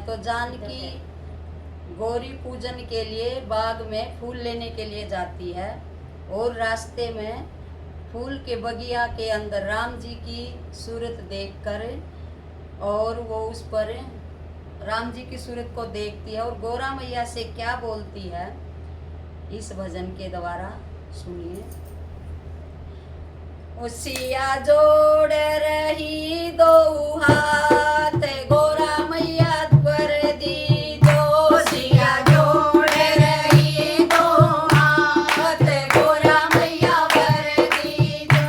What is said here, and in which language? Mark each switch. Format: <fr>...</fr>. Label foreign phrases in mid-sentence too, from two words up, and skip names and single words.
<hi>तो जानकी गौरी पूजन के लिए बाग में फूल लेने के लिए जाती है और रास्ते में फूल के बगिया के अंदर राम जी की सूरत देखकर और वो उस पर राम जी की सूरत को देखती है और गौरा मैया से क्या बोलती है, इस भजन के द्वारा सुनिए। उसिया जोड़ रही दो हाथ, गौरा मैया पर दीजो। उसिया जोड़ रही दो हाथ, गौरा मैया पर दीजो।</hi>